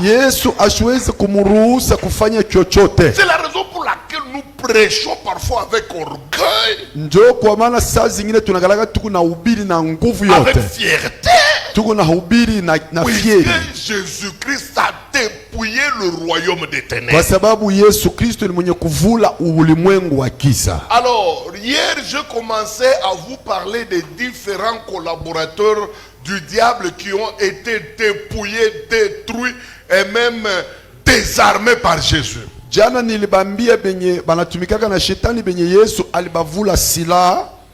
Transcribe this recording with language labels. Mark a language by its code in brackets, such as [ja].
[sw] Yesu asiwezi kumruhusa kufanya chochote. [fr] C'est la raison pour laquelle nous prêchons parfois avec orgueil. [sw] Ndio kwa maana saa zingine tunagalaka tuko na ubiri na nguvu yote. [fr] Avec fierté. [sw] Tuko na ubiri na fieri. [fr] Jésus-Christ a dépouillé le royaume des ténèbres. [sw] Kwa sababu Yesu Kristo ni mwenye kuvula ulimwengu wa giza. [fr] Alors, hier je commençais à vous parler des différents collaborateurs du diable qui ont été dépouillés, détruits et même désarmés par Jésus. [sw] Jana nilibambia benye banatumikaka na shetani benye Yesu alibavula silaha.